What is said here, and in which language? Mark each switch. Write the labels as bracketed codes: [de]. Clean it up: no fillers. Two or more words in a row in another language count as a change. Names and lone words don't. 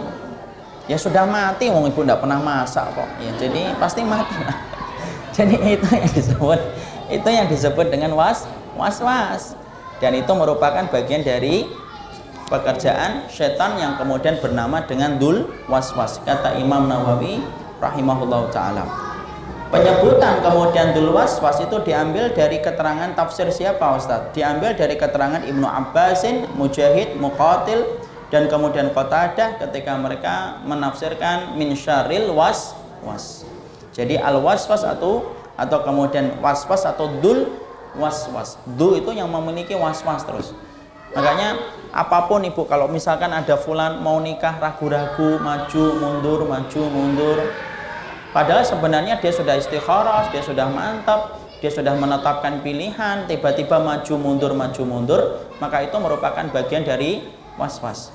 [id] Ya sudah mati, wong ibu tidak pernah masak kok. Ya, jadi pasti mati. Jadi itu yang disebut dengan was-was. Dan itu merupakan bagian dari pekerjaan setan yang kemudian bernama dengan [ar] ذو الوسواس. [id] Kata Imam Nawawi [ar] رحمه الله تعالى. [id] Penyebutan kemudian [ar] ذو الوسواس [id] itu diambil dari keterangan tafsir siapa Ustaz? Diambil dari keterangan Ibnu Abbasin, Mujahid, Muqatil, dan kemudian Qatadah ketika mereka menafsirkan [ar] من شر الوسواس. [id] Jadi [ar] الوسواس [id] atau kemudian was-was atau [ar] ذو الوسواس. [id] Du itu yang memiliki was-was terus. Makanya apapun ibu, kalau misalkan ada fulan mau nikah ragu-ragu, maju mundur, padahal sebenarnya dia sudah istikharah, dia sudah mantap, dia sudah menetapkan pilihan, tiba-tiba maju mundur, maka itu merupakan bagian dari was-was.